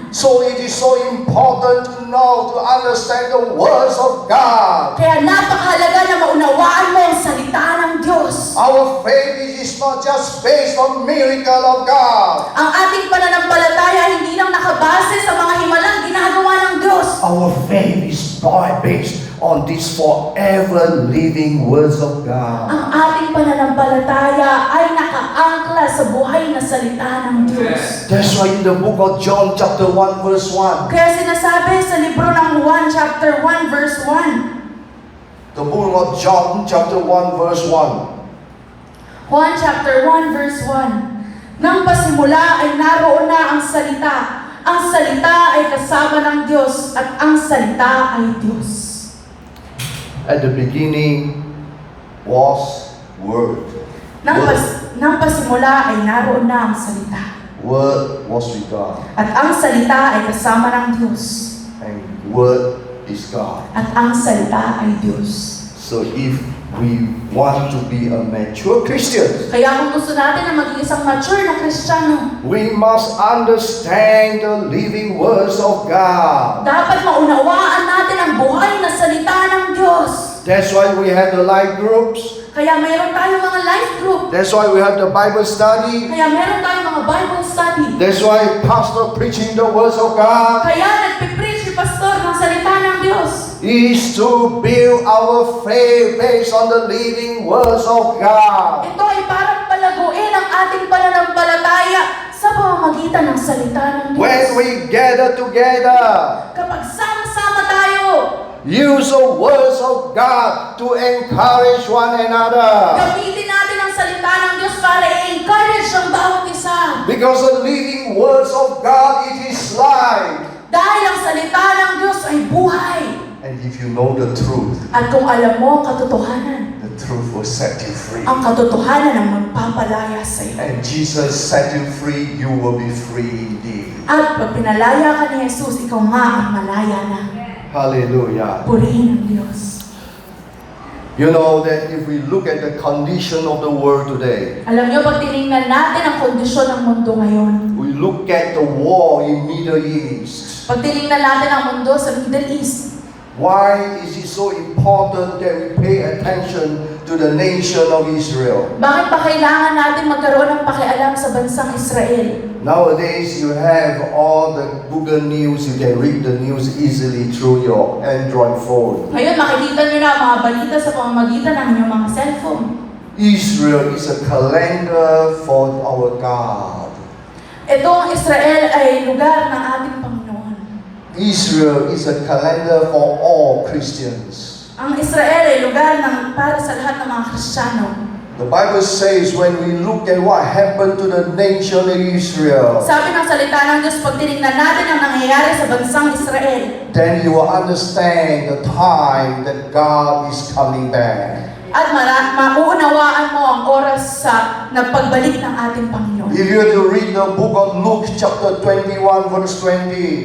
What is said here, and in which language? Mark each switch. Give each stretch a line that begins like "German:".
English: So it is so important to know, to understand the words of God.
Filipino: Kaya napakahalaga na maunawaan mo ang salita ng Diyos.
English: Our faith is not just based on miracle of God.
Filipino: Ang ating pananampalataya hindi lang nakabase sa mga himalang ginagawa ng Diyos.
English: Our faith is based on these forever living words of God.
Filipino: Ang ating pananampalataya ay nakaangkla sa buhay na salita ng Diyos.
English: That's why in the book of John chapter 1 verse 1,
Filipino: Kaya sinasabi sa libro ng 1 chapter 1 verse 1.
English: the book of John chapter 1 verse 1, 1 chapter 1 verse 1.
Filipino: Nang pasimula ay naroon na ang salita. Ang salita ay kasama ng Diyos at ang salita ay Diyos.
English: at the beginning was Word.
Filipino: Nang pasimula ay naroon na ang salita.
English: Word was with God,
Filipino: At ang salita ay kasama ng Diyos.
English: and Word is God.
Filipino: At ang salita ay Diyos.
English: So if we want to be a mature Christian,
Filipino: Kaya kung gusto natin na maging isang mature na Kristiyano,
English: we must understand the living words of God.
Filipino: dapat maunawaan natin ang buhay na salita ng Diyos.
English: That's why we have the life groups.
Filipino: Kaya mayroon tayong mga life group.
English: That's why we have the Bible study.
Filipino: Kaya meron tayong mga Bible study.
English: That's why pastor preaching the words of God
Filipino: Kaya nagpipreach si Pastor ng salita ng Diyos.
English: is to build our faith based on the living words of God.
Filipino: Ito ay parang palaguin ang ating pananampalataya sa pamamagitan ng salita ng Diyos.
English: When we gather together,
Filipino: Kapag sama-sama tayo,
English: use the words of God to encourage one another.
Filipino: gamitin natin ang salita ng Diyos para i-encourage ang bawat isa.
English: Because the living words of God, it is life.
Filipino: Dahil ang salita ng Diyos ay buhay.
English: And if you know the truth,
Filipino: At kung alam mo ang katotohanan,
English: the truth will set you free.
Filipino: ang katotohanan ang magpapalaya sa iyo.
English: And Jesus set you free, you will be free indeed.
Filipino: At pag pinalaya ka ni Jesus, ikaw nga ang malaya na.
English: Hallelujah.
Filipino: Purihin ang Diyos.
English: You know that if we look at the condition of the world today,
Filipino: Alam niyo, pag tinignan natin ang kondisyon ng mundo ngayon,
English: we look at the war in Middle East.
Filipino: pag tinignan natin ang mundo sa Middle East,
English: Why is it so important that we pay attention to the nation of Israel?
Filipino: bakit pa kailangan natin magkaroon ng pakialam sa bansang Israel?
English: Nowadays, you have all the Google News. You can read the news easily through your Android phone.
Filipino: Ngayon, makikita niyo na ang mga balita sa pamamagitan ng inyong mga cellphone.
English: Israel is a calendar for our God.
Filipino: Itong Israel ay lugar ng ating Panginoon.
English: Israel is a calendar for all Christians.
Filipino: Ang Israel ay lugar ng para sa lahat ng mga Kristiyano.
English: The Bible says when we look at what happened to the nation of Israel,
Filipino: Sabi ng salita ng Diyos, pag tinignan natin ang nangyayari sa bansang Israel,
English: then you will understand the time that God is coming back.
Filipino: at mauunawaan mo ang oras sa nagpagbalik ng ating Panginoon.
English: If you were to read the book of Luke chapter 21 verse 20,